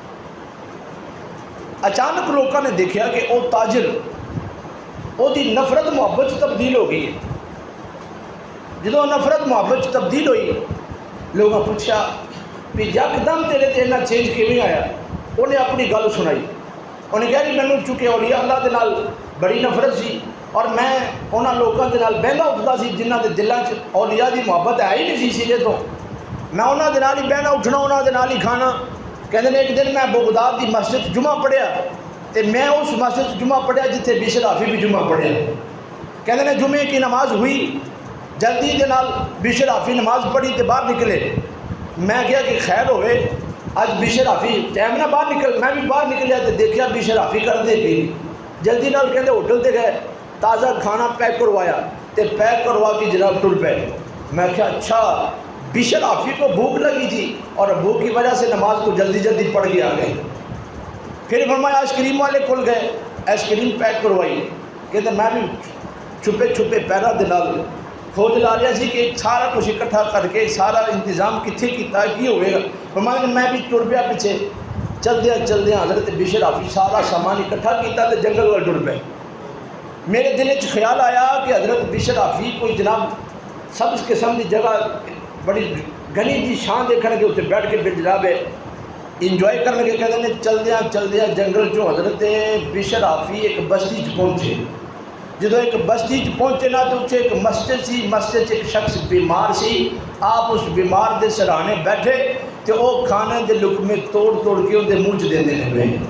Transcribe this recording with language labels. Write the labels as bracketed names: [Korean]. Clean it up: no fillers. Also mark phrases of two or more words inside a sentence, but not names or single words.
[Urdu] اچانک لوگوں نے دیکھا کہ وہ تاجر وہ دی نفرت محبت تبدیل ہو گئی ہے۔ [Punjabi] جدو نفرت محبت تبدیل ہوئی، لوگوں نے پوچھا کہ یکدم تیرے تے اتنا چینج کیویں آیا؟ انہیں اپنی گل سنائی۔ انہیں کہا جی مینوں چونکہ اولیاء اللہ دے نال بڑی نفرت سی اور میں انہاں لوکاں دے نال بہنا اٹھدا سی جنہاں دے دلاں 'چ اولیاء دی محبت ہے ہی نہیں سی سرے تو، میں انہاں دے نال ہی بہنا اٹھنا انہاں دے نال ہی کھانا۔ کہندے نے ایک دن میں بغداد دی مسجد جمعہ پڑھیا تے میں اس مسجد جمعہ پڑھیا جتھے بشر حافظ بھی جمعہ پڑھیا۔ کہندے نے جمعے کی نماز ہوئی، جلدی دے نال بشر حافظ نماز پڑھی تے باہر نکلے۔ میں کہا کہ خیر ہوئے اج بشر حافظ ٹائم نہ باہر نکل، میں بھی باہر نکلیا تے دیکھیا بشر حافظ کردے پی، جلدی نال کہندے ہوٹل تے گئے، تازہ کھانا پیک کروایا تے پیک کروا کے جناب ٹر پے۔ [Urdu] میں کہا اچھا بشر حافظ کو بھوک لگی تھی اور بھوک کی وجہ سے نماز کو جلدی جلدی پڑھ کے آ گئے۔ پھر فرمایا آئس کریم والے کھل گئے، آئس کریم پیک کروائی۔ [Punjabi] کہتے میں بھی چھپے چھپے پیرا دے نال کھوج لا رہا سی کہ سارا کچھ اکٹھا کر کے سارا انتظام کتنے کیتا کی ہوئے گا۔ فرمایا میں بھی ٹر پیا پیچھے، چلدیاں حضرت بشر حافظ سارا سامان اکٹھا کیتا تے جنگل وال ٹر پے۔ میرے دل وچ خیال آیا کہ حضرت بشر حافظ کوئی جناب سبز قسم کی جگہ بڑی گھنی جی شان دیکھنے کے اتنے بیٹھ کے پھر جناب انجوائے کرنے کے کہتے ہیں چلدیاں جنگل چوں حضرت بشر حافظ ایک بستی چ پہنچے۔ جدو ایک بستی چ پہنچے نا تو اتنے ایک مسجد سی، مسجد ایک شخص بیمار سی، آپ اس بیمار دے سرانے بیٹھے تو وہ کھانے دے لقمے توڑ کے اندر منہ چ دے لگے۔